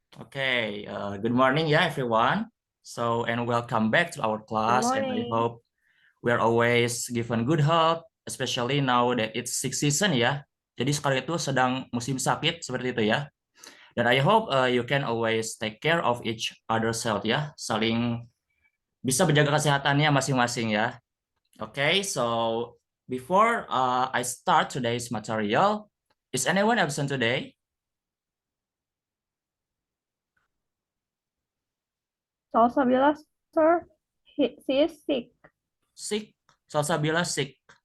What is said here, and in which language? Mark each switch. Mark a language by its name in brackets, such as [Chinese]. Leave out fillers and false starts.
[English] Okay, good morning, yeah, everyone. And welcome back to our Good class, and I morning. hope we are always given good health, especially now that it's sick season, ya. [Indonesian] Jadi sekarang itu sedang musim sakit seperti itu ya. [English] Dan I hope you can always take care of each other's health, ya. [Indonesian] Saling bisa menjaga kesehatannya masing-masing ya. [English] Okay, so before I start today's material, is anyone absent today? Salsabila, sir. She is sick. Sick? Salsabila sick.